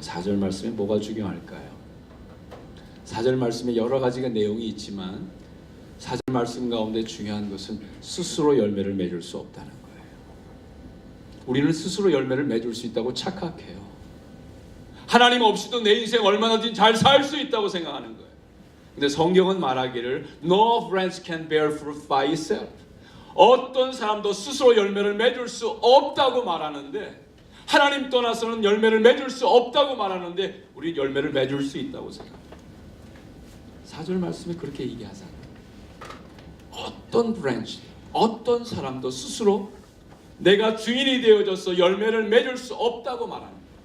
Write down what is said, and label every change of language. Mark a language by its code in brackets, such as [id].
[ko] 4절 말씀에 뭐가 중요할까요? 4절 말씀에 여러 가지가 내용이 있지만 4절 말씀 가운데 중요한 것은 스스로 열매를 맺을 수 없다는 거예요. 우리는 스스로 열매를 맺을 수 있다고 착각해요. 하나님 없이도 내 인생 얼마나든 잘 살 수 있다고 생각하는 거예요. [en] 근데 성경은 말하기를 No branch can bear fruit by itself. [ko] 어떤 사람도 스스로 열매를 맺을 수 없다고 말하는데, 하나님 떠나서는 열매를 맺을 수 없다고 말하는데 우리 열매를 맺을 수 있다고 생각합니다. 4절 말씀에 그렇게 얘기하잖아요. 어떤 브랜치, 어떤 사람도 스스로 내가 주인이 되어져서 열매를 맺을 수 없다고 말합니다.